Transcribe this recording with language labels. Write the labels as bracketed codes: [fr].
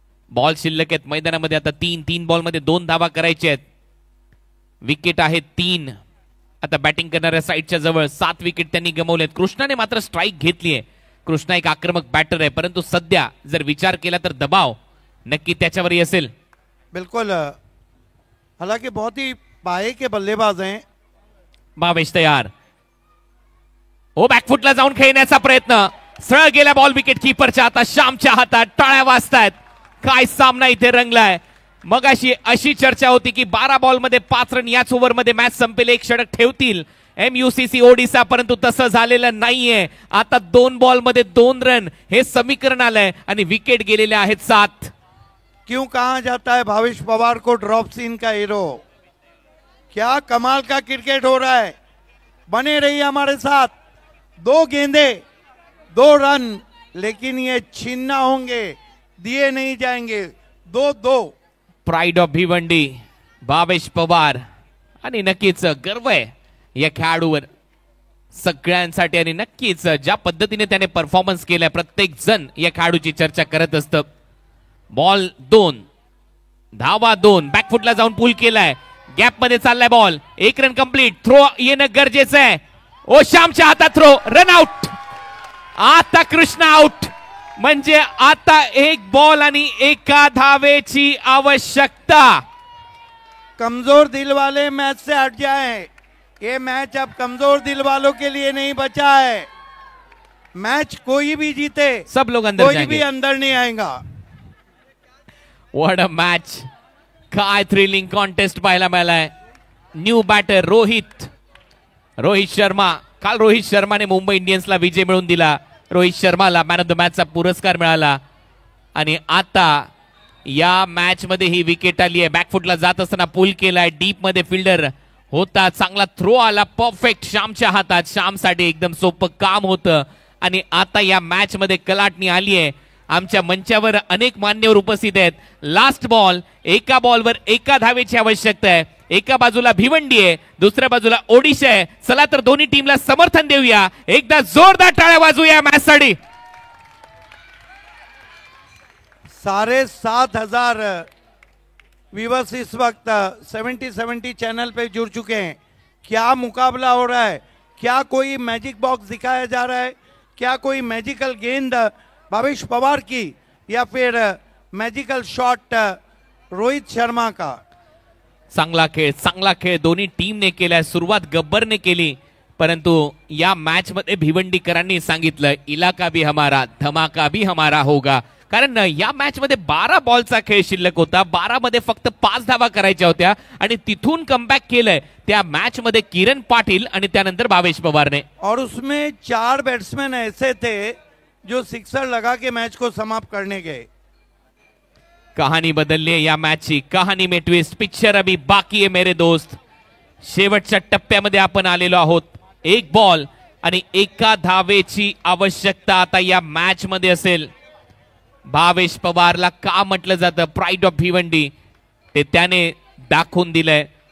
[mr] Ball शिल्लक आहेत मैदानामध्ये आता 3 बॉल मध्ये 2 धावा करायचे आहेत. विकेट आहेत 3. आता बॅटिंग करणाऱ्या साईडच्या जवळ 7 विकेट त्यांनी गमावलेत. कृष्णाने मात्र स्ट्राईक घेतली आहे. कृष्णा एक आक्रमक बॅटर आहे, परंतु सध्या जर विचार केला तर दबाव नक्की त्याच्यावरही असेल. [hi] बिल्कुल. हालांकि बहुत ही पाये के बल्लेबाज हैं. [mr] भावेश तयार. ओ बॅकफुटला जाऊन खेळण्याचा प्रयत्न, सरळ गेला बॉल विकेट कीपरच्या हातात. श्यामच्या हातात टाळ्या वाजतायत. काय सामना इथे रंगलाय. मग अशी चर्चा होती की 12 बॉल मध्ये 5 रन याच ओव्हर मध्ये मॅच संपेल, 1 षटक ठेवतील MUCC ओडिसा, परंतु तसं झालेलं नाहीये. आता 2 बॉल मध्ये 2 रन हे समीकरण आलंय आणि विकेट गेलेले आहेत 7. [hi] क्यों कहा जाता है भावेश पवार को ड्रॉप सीन का हीरो. क्या कमाल का क्रिकेट हो रहा है. बने रहिए हमारे साथ. 2 गेंदे 2 रन, लेकिन ये छीनना होंगे, दिए नहीं जाएंगे. 2-2. [en] Pride of Bhiwandi Bhavesh Pawar. [mr] आणि नक्कीच गर्व आहे या खेळाडूवर सगळ्यांसाठी, आणि नक्कीच ज्या पद्धतीने त्याने परफॉर्मन्स केलाय प्रत्येक जण या खेळाडूची चर्चा करत असतं. बॉल 2, धावा 2, बॅकफुटला जाऊन पूल केलाय, गॅप मध्ये चाललाय बॉल. 1 run complete. थ्रो येणं गरजेचं आहे. ओ श्यामच्या हातात थ्रो, रन आउट. आता कृष्णा आउट, म्हणजे आता 1 बॉल आणि 1 धावेची आवश्यकता. [hi] कमजोर दिल वाले मैच से हट जाएं. ये मैच अब कमजोर दिल वालों के लिए नहीं बचा है. मैच कोई भी जीते, सब लोग अंदर कोई जाएंगे. भी अंदर नहीं आएगा. [en] What a match. [mr] काय थ्रिलिंग कॉन्टेस्ट पाहायला मिळालाय. New batter Rohit Sharma. काल रोहित शर्माने मुंबई इंडियन्सला विजय मिळवून दिला. रोहित शर्माला मॅन ऑफ द मॅचचा पुरस्कार मिळाला. आणि आता या मॅच मध्ये ही विकेट आली आहे. बॅकफुटला जात असताना पूल केलाय, डीप मध्ये फिल्डर होता, चांगला थ्रो आला परफेक्ट श्यामच्या हातात. श्यामसाठी एकदम सोपं काम होतं. आणि आता या मॅच मध्ये कलाटणी आली आहे. आमच्या मंचावर अनेक मान्यवर उपस्थित आहेत. लास्ट बॉल, 1 बॉलवर 1 धावेची आवश्यकता आहे. एका बाजूला भिवंडी आहे, दुसऱ्या बाजूला ओडिशा आहे. चला तर दोन्ही टीमला समर्थन देऊया. एकदा जोरदार टाळ्या वाजवूया मॅच साठी. [hi] 7,500 व्यूवर्स इस वक्त 70 चैनल पे जुड़ चुके हैं. क्या मुकाबला हो रहा है. क्या कोई मैजिक बॉक्स दिखाया जा रहा है. क्या कोई मैजिकल गेंद भावेश पवार की या फिर मैजिकल शॉट रोहित शर्मा का? [mr] चांगला खेळ दोन्ही टीमने केलाय. सुरुवात गब्बरने केली, परंतु या मॅच मध्ये भिवंडीकरांनी सांगितलं [hi] इलाका भी हमारा, धमाका भी हमारा होगा. [mr] कारण या मॅच मध्ये 12 बॉलचा खेळ शिल्लक होता. 12 मध्ये फक्त 5 धावा करायच्या होत्या आणि तिथून कमबॅक केलंय त्या मॅच मध्ये किरण पाटील आणि त्यानंतर भावेश पवारने. [hi] और उसमें 4 बैट्समैन ऐसे थे जो सिक्सर लगा के मैच को समाप्त करने गए. [mr] कहाणी बदलली आहे या मॅचची. [hi] कहाणी में ट्विस्ट, पिक्चर अभी बाकी [mr] आहे [hi] मेरे दोस्त. [mr] शेवटच्या टप्प्यामध्ये आपण आलेलो आहोत. 1 बॉल आणि 1 धावेची आवश्यकता आता या मॅच मध्ये असेल. भावेश पवारला का म्हटलं जातं प्राईड ऑफ भिवंडी, ते त्याने दाखवून दिलंय.